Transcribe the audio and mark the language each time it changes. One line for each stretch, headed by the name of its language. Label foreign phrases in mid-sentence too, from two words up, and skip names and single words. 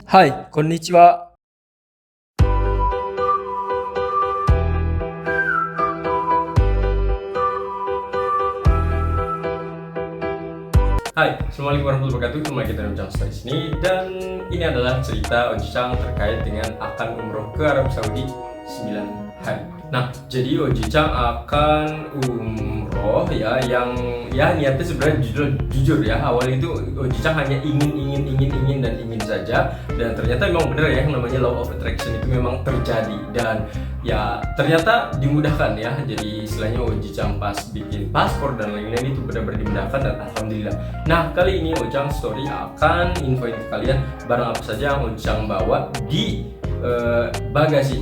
Japanese: はい、こんにちは。
Arabic: Hai, السلام عليكم ورحمة الله وبركاته.
Indonesian: Kembali kita bincang di sini dan ini adalah cerita Oji-chan terkait dengan akan umroh ke Arab Saudi 9 hari. Nah, jadi Oji-chan akan umroh ya yang niatnya sebenarnya jujur ya. Awalnya itu Oji-chan hanya ingin dan ingin saja, dan ternyata memang benar ya yang namanya
English: law of attraction
Indonesian: itu memang terjadi dan ya ternyata dimudahkan ya. Jadi istilahnya Oji-chan pas bikin paspor dan lain-lain itu benar-benar dimudahkan dan alhamdulillah. Nah, kali ini Ojang Story akan infoin ke kalian barang apa saja yang Ojang bawa di bagasi.